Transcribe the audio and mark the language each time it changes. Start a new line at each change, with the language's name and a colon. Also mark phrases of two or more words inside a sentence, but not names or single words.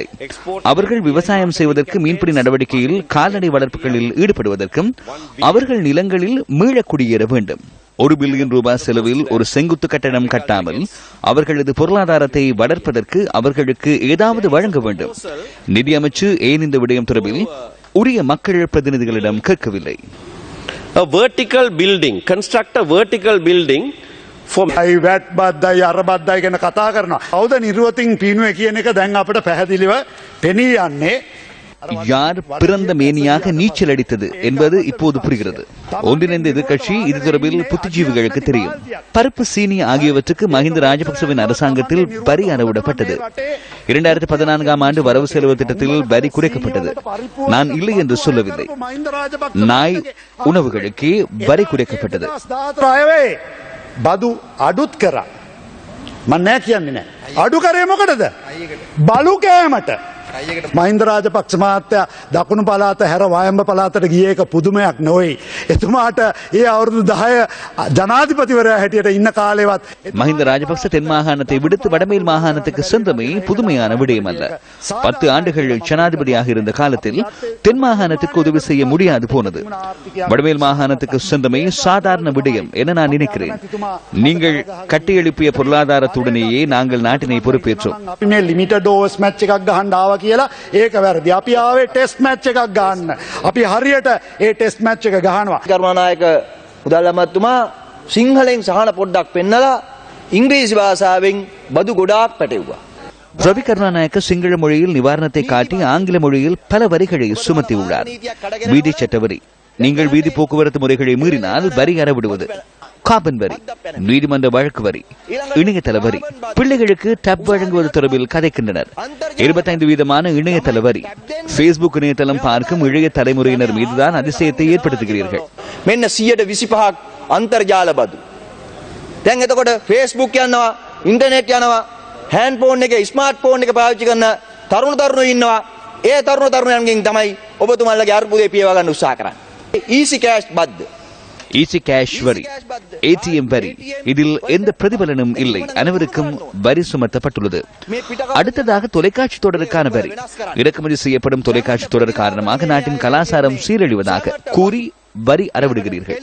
Tamil: அவர்கள் விவசாயம் செய்வதற்கு மீன்பிடி நடவடிக்கையில் கால்நடை வளர்ப்புகளில் ஈடுபடுவதற்கும் அவர்கள் நிலங்களில் மீள குடியேற வேண்டும். 1 பில்லியன் ரூபாய் செலவில் ஒரு செங்குத்து கட்டடம் கட்டாமல் அவர்களது பொருளாதாரத்தை வளர்ப்பதற்கு அவர்களுக்கு ஏதாவது வழங்க வேண்டும். நிதியமைச்சு ஏன் இந்த விடயம் தொடர்பில் உரிய மக்கள் பிரதிநிதிகளிடம் கேட்கவில்லை.
English: A vertical building, construct a vertical building.
Sinhala: වැට් බද්දයි අර බද්දයි ගැන කතා කරනවා. කවුද නිර්වතින් පීනුවේ කියන එක දැන් අපිට පැහැදිලිව පෙනී යන්නේ.
Tamil: யார் பிறந்த மேனியாக நீச்சல் அடித்தது என்பது இப்போது புரிகிறது. ஒன்றிணைந்த எதிர்க்கட்சி இது தொடர்பில் புத்திஜீவிகளுக்கு தெரியும். பருப்பு, சீனி ஆகியவற்றுக்கு மஹிந்த ராஜபக்சவின் அரசாங்கத்தில் வரி அறவிடப்பட்டது. 2014ஆம் ஆண்டு வரவு செலவு திட்டத்தில் வரி குறைக்கப்பட்டது. நான் இல்லை என்று சொல்லவில்லை. நாய் உணவுகளுக்கே வரி குறைக்கப்பட்டது.
Sinhala: බදු අඩුත් කරා. මම නෑ කියන්නේ නෑ. අඩු කරේ මොකටද? බලු කෑමට. මහින්ද රාජපක්ෂ මහත්තයා දකුණු පළාත හැර වයඹ පළාතට ගිය එක පුදුමයක් නොවේ. එතුමාට ඒ අවුරුදු 10 ජනාධිපතිවරයා හැටියට ඉන්න කාලේවත්
Tamil: மஹிந்த ராஜபக்ச தென் மாகாணத்தை விடுத்து வடமேல் மாகாணத்துக்கு சென்றமை புதுமையான விடயம் அல்ல. 10 ஆண்டுகள் ஜனாதிபதியாக இருந்த காலத்தில் தென் மாகாணத்துக்கு உதவி செய்ய முடியாது போனது. வடமேல் மாகாணத்துக்கு சென்றமை சாதாரண விடயம் என நான் நினைக்கிறேன். நீங்கள் கட்டியெழுப்பிய பொருளாதாரத்துடனேயே நாங்கள் நாட்டினை பொறுப்பேற்றோம்.
English: limited overs match
Sinhala: එකක් ගහන්න ආවා කියලා ඒක වැරදි. අපි ආවේ
English: test match
Sinhala: එකක් ගන්න. අපි හරියට ඒ
English: test match
Sinhala: එක ගහනවා. කරුණානායක මුදල් අමාත්‍යතුමා සිංහලෙන් සහන පොඩ්ඩක් පෙන්නලා ඉංග්‍රීසි භාෂාවෙන් බදු ගොඩාක් පැටවුවා.
Tamil: ரவி கருணாநாயக்க சிங்கள மொழியில் நிவாரணத்தை காட்டி ஆங்கில மொழியில் பல வரிகளை சுமத்தியுள்ளார். வீதி சட்ட வரி. நீங்கள் வீதி போக்குவரத்து முறைகளை மீறினால் வரி அறவிடுவது. காபன் வரி, நீதிமன்ற வழக்கு வரி, இணையதள வரி, பிள்ளைகளுக்கு டப் வழங்குவது தொடர்பில் கதைக்கின்றனர். 25% இணையதள வரி. Facebook இணையதளம் பார்க்கும் இளைய தலைமுறையினர் மீதுதான் அதிசயத்தை ஏற்படுத்துகிறீர்கள்.
Sinhala: මෙන්න 125ක් අන්තර්ජාල බදු. දැන් එතකොට Facebook යනවා, ඉන්ටර්නෙට් යනවා,
English: hand phone
Sinhala: එක,
English: smart phone
Sinhala: එක පාවිච්චි කරන තරුණයෝ ඉන්නවා. ඒ තරුණයන්ගෙන් තමයි ඔබතුමාලගේ අර්බුදේ පියවා ගන්න උත්සාහ කරන්නේ.
English: easy cash
Sinhala: බද්ද.
English: easy cash
Tamil: வரி, ATM வரி, இதில் எந்த பிரதிபலனும் இல்லை. அனைவருக்கும் வரி சுமத்தப்பட்டுள்ளது. அடுத்ததாக தொலைக்காட்சி தொடருக்கான வரி. இறக்குமதி செய்யப்படும் தொலைக்காட்சி தொடர் காரணமாக நாட்டின் கலாச்சாரம் சீரழிவதாக கூறி வரி அறவிடுகிறீர்கள்.